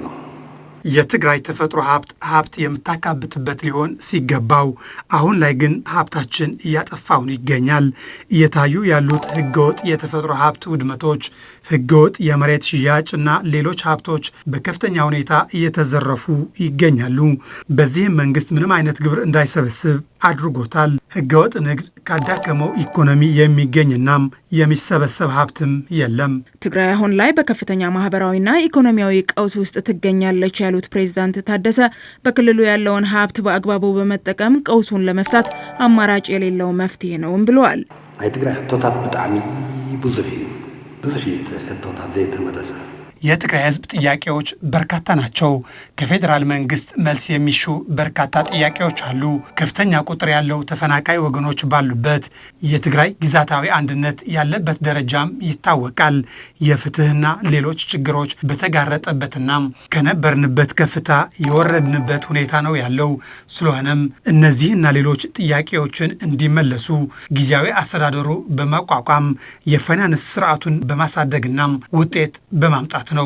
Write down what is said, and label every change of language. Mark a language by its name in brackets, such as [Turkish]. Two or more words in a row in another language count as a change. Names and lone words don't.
[Amharic] የትግራይ ተፈጥሮ ሀብት የምታካብትበት ሊሆን ሲገባው አሁን ላይ ግን ሀብታችን እያጠፋውን ይገኛል። እየታዩ ያሉት ህገወጥ የተፈጥሮ ሀብት ውድመቶች፣ ህገወጥ የመሬት ሽያጭ እና ሌሎች ሀብቶች በከፍተኛ ሁኔታ እየተዘረፉ ይገኛሉ። በዚህም መንግስት ምንም አይነት ግብር እንዳይሰበስብ አድርጎታል። ህገወጥ ንግድ ካዳከመው ኢኮኖሚ የሚገኝናም የሚሰበሰብ ሀብትም የለም። ትግራይ አሁን ላይ በከፍተኛ ማህበራዊና ኢኮኖሚያዊ ቀውስ ውስጥ ትገኛለች ያሉት ፕሬዝዳንት ታደሰ በክልሉ ያለውን ሀብት በአግባቡ በመጠቀም ቀውሱን ለመፍታት አማራጭ የሌለው መፍትሄ ነውም ብለዋል። [Tigrinya] አይ ትግራይ ሕቶታት ብጣዕሚ ብዙሕ ሕቶታት ዘይተመለሰ [Amharic] የትግራይ ህዝብ ጥያቄዎች በርካታ ናቸው። ከፌዴራል መንግስት መልስ የሚሹ በርካታ ጥያቄዎች አሉ። ከፍተኛ ቁጥር ያለው ተፈናቃይ ወገኖች ባሉበት የትግራይ ግዛታዊ አንድነት ያለበት ደረጃም ይታወቃል። የፍትህና ሌሎች ችግሮች በተጋረጠበትና ከነበርንበት ከፍታ የወረድንበት ሁኔታ ነው ያለው። ስለሆነም እነዚህና ሌሎች ጥያቄዎችን እንዲመለሱ ጊዜያዊ አስተዳደሩ በማቋቋም የፋይናንስ ስርዓቱን በማሳደግና ውጤት በማምጣት ነው።